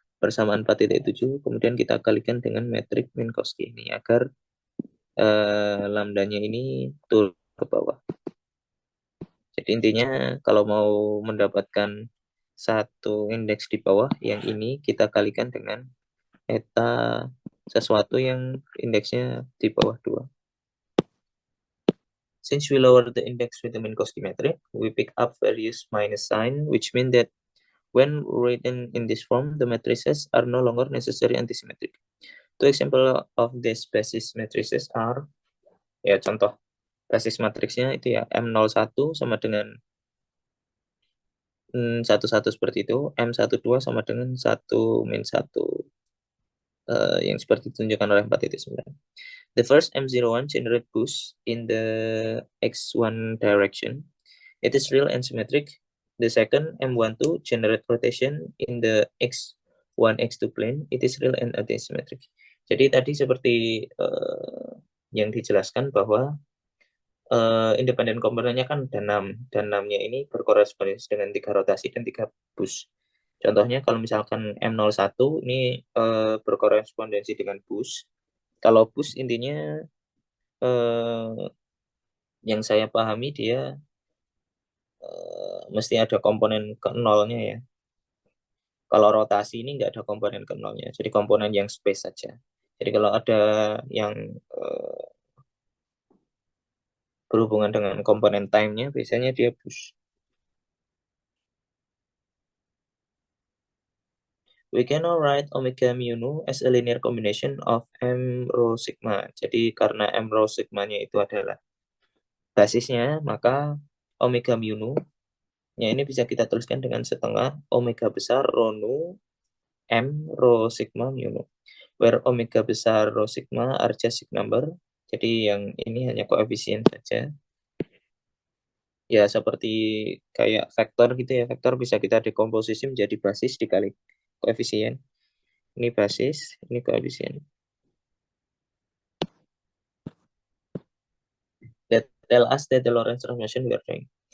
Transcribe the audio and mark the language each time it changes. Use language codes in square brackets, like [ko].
[id] persamaan 4.7, kemudian kita kalikan dengan metrik Minkowski ini agar lambdanya ini turun ke bawah. Jadi intinya kalau mau mendapatkan satu indeks di bawah yang ini, kita kalikan dengan eta sesuatu yang indeksnya di bawah 2. [en] Since we lower the index with the Minkowski metric, we pick up various minus sign, which mean that when written in this form, the matrices are no longer necessarily antisymmetric. Two example of this basis matrices are, [id] ya contoh basis matriksnya itu ya M01 sama dengan 11 seperti itu, M12 sama dengan 1 min 1 yang seperti ditunjukkan oleh 4.9. [en] The first M01 generate boost in the X1 direction. It is real and symmetric. The second M12 generate rotation in the X1 X2 plane. It is real and antisymmetric. [id] Jadi tadi seperti yang dijelaskan bahwa independen komponennya kan ada 6, dan 6-nya ini berkorespondensi dengan 3 rotasi dan 3 boost. Contohnya kalau misalkan M01 ini berkorespondensi dengan boost. Kalau boost intinya yang saya pahami dia mesti ada komponen ke nolnya ya. Kalau rotasi ini nggak ada komponen ke nolnya, jadi komponen yang space saja. Jadi kalau ada yang berhubungan dengan komponen time-nya, biasanya dia boost. [en] We can now write omega mu nu as a linear combination of m rho sigma. [id] Jadi karena m rho sigma-nya itu adalah basisnya, maka omega mu nu nya ini bisa kita tuliskan dengan setengah omega besar rho nu m rho sigma mu nu, where omega besar rho sigma [en] are just sig number. [id] Jadi yang ini hanya koefisien saja. Ya seperti kayak vektor gitu ya, vektor bisa kita dekomposisi menjadi basis dikali koefisien. Ini basis, ini koefisien. [en] That tell us that the Lorentz transformation we are doing.